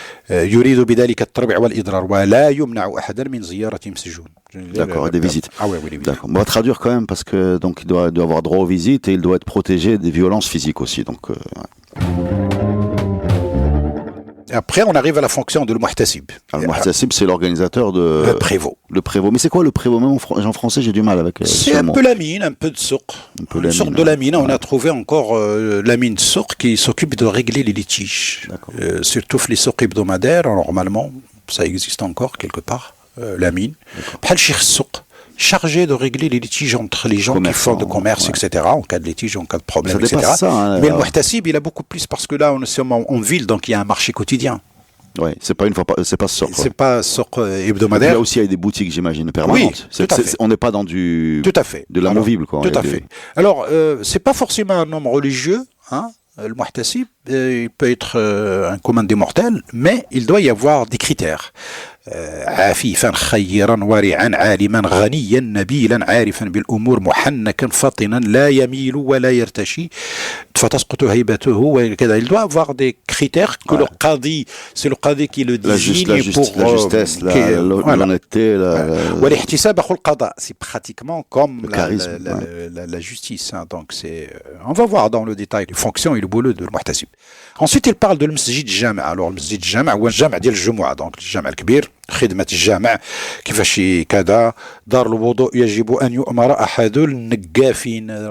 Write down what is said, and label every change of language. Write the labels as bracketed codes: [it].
[ar] يريد بذلك التربع والإضرار ولا يمنع أحدا من زيارة مسجون. [fr] D'accord, des visites. Oui. D'accord. On va traduire quand même parce que donc il doit avoir droit aux visites et il doit être protégé des violences physiques aussi. Donc. Après, on arrive à la fonction de le muhtasib. Le muhtasib, c'est l'organisateur de. Le prévôt. Le prévôt. Mais c'est quoi le prévôt? Même en français, j'ai du mal avec. C'est un peu la mine, un peu de souk. Une sorte de la mine. On a trouvé encore la mine souk qui s'occupe de régler les litiges. Surtout les souks hebdomadaires, normalement, ça existe encore quelque part, la mine. Bhal Cheikh Souk, chargé de régler les litiges entre les gens qui font de commerce, etc., en cas de litige, en cas de problème, etc. Mais le muhtasib, il a beaucoup plus, parce que là, on est en ville, donc il y a un marché quotidien. Oui, c'est pas une fois, c'est pas souk. C'est pas souk hebdomadaire. Là aussi, il y a des boutiques, j'imagine, permanentes. Oui, on n'est pas dans du. Tout à fait. De l'amovible, quoi. Tout à fait. Alors, c'est pas forcément un homme religieux, le muhtasib, il peut être un commun des mortels, mais il doit y avoir des critères. [ar] عفيفا خيرا ورعا عالما غنيا نبيلا عارفا بالأمور محنكا فطنا لا يميل ولا يرتشي فتسقط هيبته وكذا. [fr] Il doit avoir des critères que le qadi, c'est le qadi qui le désigne pour la justesse, l'honnêteté, [ar] والاحتساب أخو القضاء. [fr] C'est pratiquement comme la justice. Donc on va voir dans le détail les fonctions et le boulot de muhtasib. Ensuite, il parle de le masjid jama'. Alors le masjid jama' [ar] هو الجامع ديال الجمعة, [fr] donc le jama' الكبير. [ar] خدمة الجامع كيفاش كذا دار الوضوء يجب أن يؤمر أحد النقافين.